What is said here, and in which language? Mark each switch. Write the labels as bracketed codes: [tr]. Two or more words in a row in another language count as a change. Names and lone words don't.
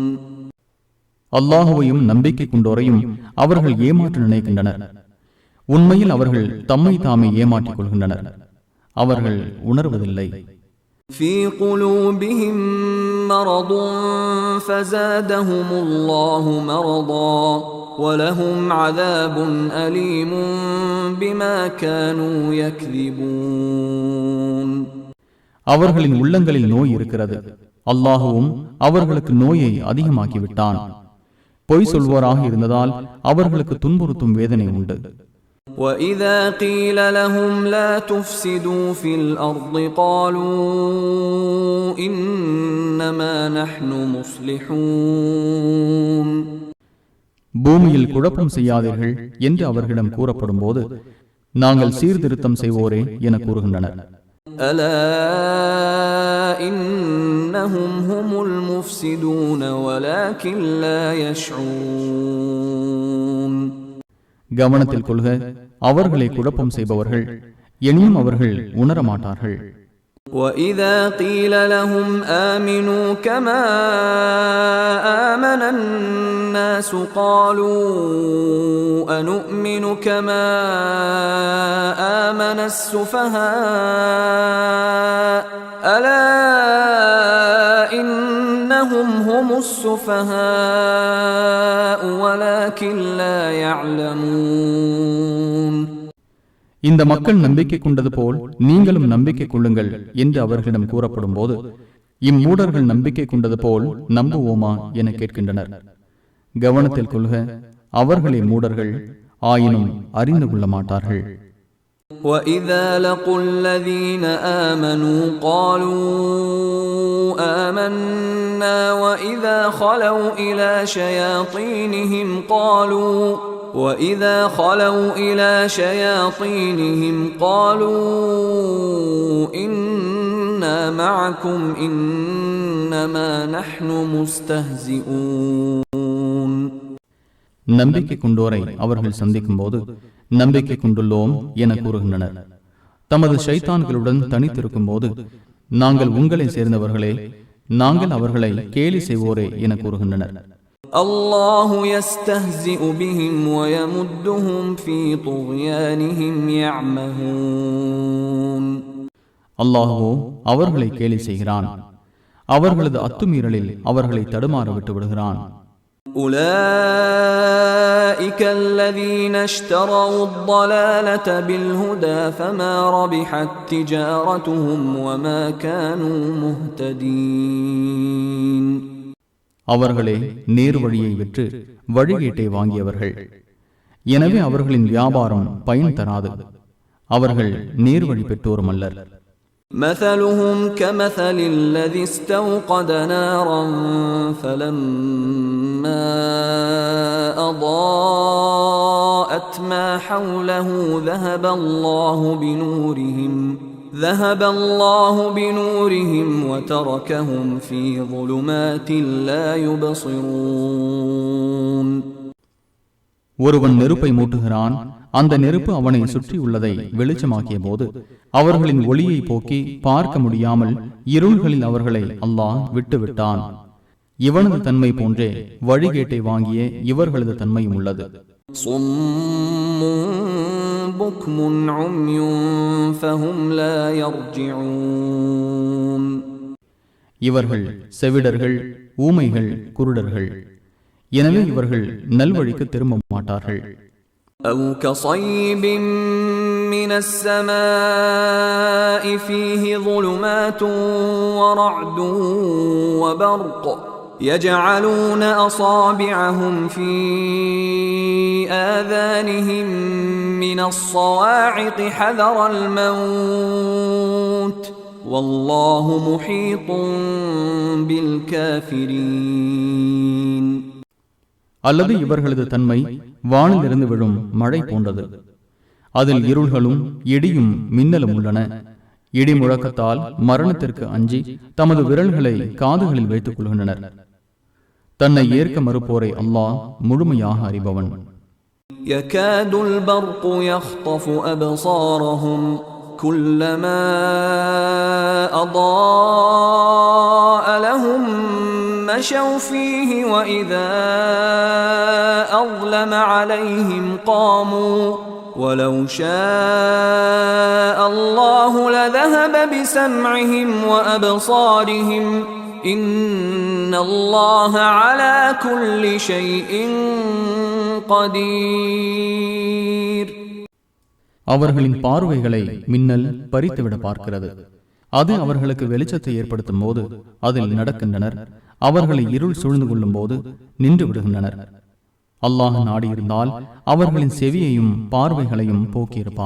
[ta] அல்லாஹுவையும் நம்பிக்கை கொண்டோரையும் அவர்கள் ஏமாற்ற நினைக்கின்றனர், உண்மையில் அவர்கள் தம்மை தாமே ஏமாற்றிக் கொள்கின்றனர், அவர்கள் உணர்வதில்லை. [ar] في قلوبهم مرض فزادهم الله مرضا ولهم عذاب أليم بما كانوا يكذبون. [ta] அவர்களின் உள்ளங்களில் நோய் இருக்கிறது, அல்லாஹுவும் அவர்களுக்கு நோயை அதிகமாக்கிவிட்டான். பொய் சொல்வோராக இருந்ததால் அவர்களுக்கு துன்புறுத்தும் வேதனை உண்டு. [ar] وَإِذَا قِيلَ لَهُمْ لَا تُفْسِدُوا فِي الْأَرْضِ قَالُوا إِنَّمَا نَحْنُ مُصْلِحُونَ. [ta] பூமியில் குழப்பம் செய்யாதீர்கள் என்று அவர்களிடம் கூறப்படும் போது நாங்கள் சீர்திருத்தம் செய்வோரே என கூறுகின்றனர். [ar] أَلَا إِنَّهُمْ هُمُ الْمُفْسِدُونَ وَلَكِنْ لَا يَشْعُرُونَ. [ta] கவனத்தில் கொள்க, அவர்களை குழப்பம் செய்பவர்கள், எனினும் அவர்கள் உணரமாட்டார்கள். [ar] وَإِذَا قِيلَ لَهُمْ آمِنُوا كَمَا آمَنَ النَّاسُ قَالُوا أَنُؤْمِنُ كَمَا آمَنَ السُّفَهَاءُ أَلَا إِنَّهُمْ هُمُ السُّفَهَاءُ وَلَكِنْ لَا يَعْلَمُونَ. [ta] இந்த மக்கள் நம்பிக்கை கொண்டது போல் நீங்களும் நம்பிக்கை கொள்ளுங்கள் என்று அவர்களிடம் கூறப்படும் போது இம்மூடர்கள் நம்பிக்கை கொண்டது போல் நம்புவோமா என கேட்கின்றனர். கவனத்தில் கொள்க, அவர்களே மூடர்கள், ஆயினும் அறிந்து கொள்ள மாட்டார்கள். [ar] وَإِذَا لَقُوا الَّذِينَ آمَنُوا قَالُوا آمَنَّا وَإِذَا خَلَوْا إِلَى شَيَاطِينِهِمْ قَالُوا إِنَّا مَعَكُمْ إِنَّمَا نَحْنُ مُسْتَهْزِئُونَ. [ta] நம்பிக்கை கொண்டோரை அவர்கள் சந்திக்கும் போது நம்பிக்கை கொண்டுள்ளோம் என கூறுகின்றனர். தமது ஷைத்தான்களுடன் தனித்திருக்கும் போது நாங்கள் உங்களை சேர்ந்தவர்களே, நாங்கள் அவர்களை கேலி செய்வோரே என கூறுகின்றனர். [ar] الله يستهزئ بهم ويمدهم في طغيانهم يعمهون. [ta] அல்லாஹ்வோ அவர்களை கேலி செய்கிறான், அவர்களது அத்துமீறலில் அவர்களை தடுமாற விட்டு விடுகிறான். [ar] أولئك الذين اشتروا الضلالة بالهدى فما ربحت تجارتهم وما كانوا مهتدين. [ta] அவர்களே நேர் வழியை விற்று வழிகேட்டை வாங்கியவர்கள், எனவே அவர்களின் வியாபாரம் பயன் தராது, அவர்கள் நேர் வழி பெற்றோரும் அல்லர். [ar] مثلهم كمثل الذي استوقد نارا فلما أضاءت ما حوله ذهب الله بنورهم وتركهم في ظلمات لا يبصرون. [ta] ஒருவன் நெருப்பை மூட்டுகிறான், அந்த நெருப்பு அவனை சுற்றியுள்ளதை வெளிச்சமாக்கிய போது அவர்களின் ஒளியை போக்கி பார்க்க முடியாமல் இருள்களில் அவர்களை அல்லாஹ் விட்டுவிட்டான். இவனது தன்மை போன்றே வழிகேட்டை வாங்கிய இவர்களது தன்மையும் உள்ளது. இவர்கள் செவிடர்கள், ஊமைகள், குருடர்கள், எனவே இவர்கள் நல்வழிக்கு திரும்ப மாட்டார்கள். [ar] أو كصيب من السماء فيه ظلمات ورعد وبرق يجعلون أصابعهم في آذانهم من الصواعق حذر الموت والله محيط بالكافرين. [ta] அல்லது இவர்களது தன்மை வானிலிருந்து விழும் மழை போன்றது, அதில் இருள்களும் இடியும் மின்னலும் உள்ளன. இடி முழக்கத்தால் மரணத்திற்கு அஞ்சி தமது விரல்களை காதுகளில் வைத்துக் கொள்கின்றனர். தன்னை ஏற்க மறுப்போரை அல்லாஹ் முழுமையாக அறிபவன். [ar] يكاد البرق يخطف أبصارهم كلما أضاء لهم مشوا فيه وإذا أظلم عليهم قاموا ولو شاء الله لذهب بسمعهم وأبصارهم إن الله على كل شيء قدير. [ta] அவர்களின் பார்வைகளை மின்னல் பறித்துவிட பார்க்கிறது. அது அவர்களுக்கு வெளிச்சத்தை ஏற்படுத்தும் போது அதில் நடக்கின்றனர், அவர்களை இருள் சூழ்ந்து கொள்ளும் போது நின்று விடுகின்றனர். அல்லாஹ் நாடியிருந்தால் அவர்களின் செவியையும் பார்வைகளையும் போக்கியிருப்பான்.